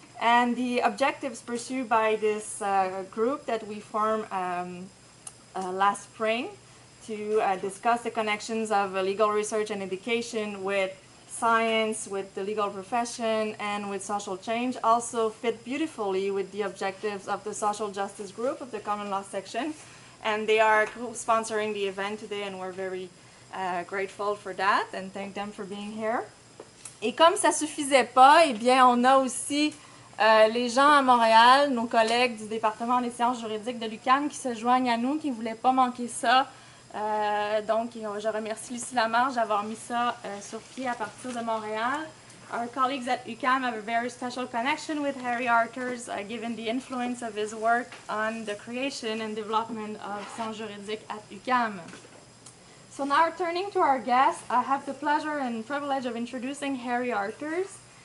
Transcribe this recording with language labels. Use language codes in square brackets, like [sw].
[en] And the objectives pursued by this group that we formed last spring to discuss the connections of legal research and education with science, with the legal profession, and with social change also fit beautifully with the objectives of the social justice group of the common law section. And they are co-sponsoring the event today, and we're very grateful for that and thank them for being here. [fr] Et comme ça suffisait pas, eh bien on a aussi les gens à Montréal, nos collègues du département des sciences juridiques de l'UQAM qui se joignent à nous, qui ne voulaient pas manquer ça. Donc je remercie Lucie Lamarche d'avoir mis ça sur pied à partir de Montréal. [en] Our colleagues at UQAM have a very special connection with Harry Arthurs, given the influence of his work on the creation and development of sciences juridiques at UQAM. So now turning to our guest, I have the pleasure and privilege of introducing Harry Arthurs.